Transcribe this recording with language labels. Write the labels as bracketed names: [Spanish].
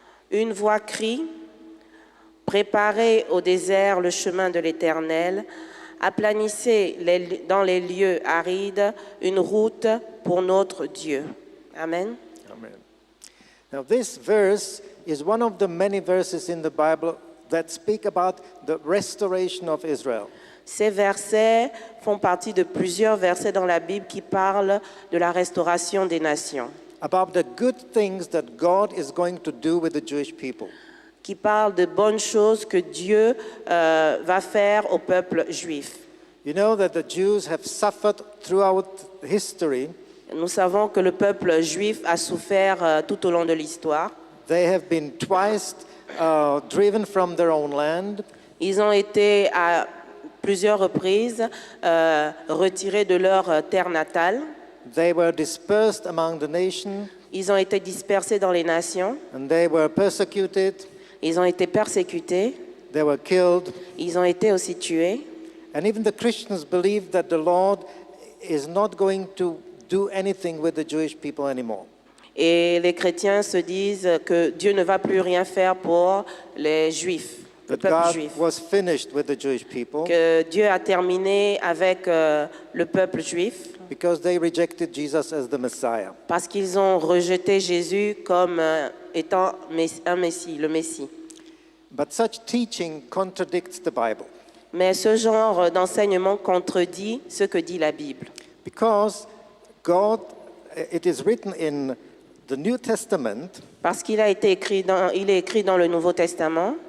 [French] Une voix crie: préparez au désert le chemin de l'Éternel, aplanissez dans les lieux arides une route pour notre Dieu. Amen. Amen. [English] Now this verse is one of the many verses in the Bible that speak about the restoration of Israel. [French] Ces versets font partie de plusieurs versets dans la Bible qui parlent de la restauration des nations, [English] About the good things that God is going to do with the Jewish people. [French] qui parlent de bonnes choses que Dieu va faire au peuple juif. [English] You know that the Jews have suffered throughout history. [French] Nous savons que le peuple juif a souffert tout au long de l'histoire. [English] They have been twice driven from their own land. [French] Ils ont été à plusieurs reprises retirés de leur terre natale. [English] They were dispersed among the nations, [French] Ils ont été dispersés dans les nations. [English] and they were persecuted. [French] Ils ont été persécutés. [English] They were killed. [French] Ils ont été aussi tués. [English] And even the Christians believe that the Lord is not going to do anything with the Jewish people anymore. [French] Et les chrétiens se disent que Dieu ne va plus rien faire pour les Juifs, le [English] That [French] peuple [English] God [French] juif. [English] was finished with the Jewish people [French] Que Dieu a terminé avec le peuple juif [English] because they rejected Jesus as the Messiah. [French] parce qu'ils ont rejeté Jésus comme étant un Messie, le Messie. [English] But such teaching contradicts the Bible [French] Mais ce genre d'enseignement contredit ce que dit la Bible. [English] because God, it is written in the New Testament [French] Parce qu'il a été écrit il est écrit dans le Nouveau Testament,